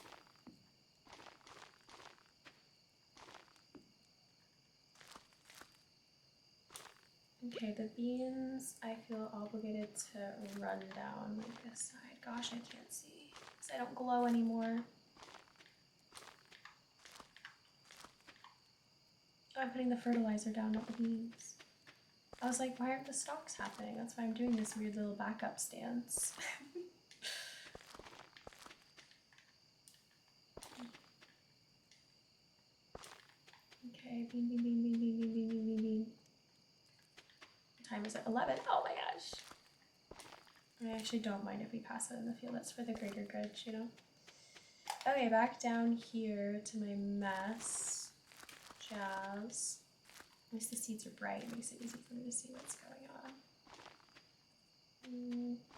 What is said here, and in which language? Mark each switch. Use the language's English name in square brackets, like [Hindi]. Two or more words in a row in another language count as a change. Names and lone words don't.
[English] Okay, the beans I feel obligated to run down like this side. Gosh, I can't see because I don't glow anymore. Oh, I'm putting the fertilizer down, not the beans. I was like, why aren't the stalks happening? That's why I'm doing this weird little backup stance. Okay, bean, bean, bean, bean, bean, bean, bean, bean, bean, bean. What time is it? 11. Oh my gosh. I actually don't mind if we pass it in the field. That's for the greater good, you know? Okay, back down here to my mess. Jazz. At least the seeds are bright. It makes it easy for me to see what's going on.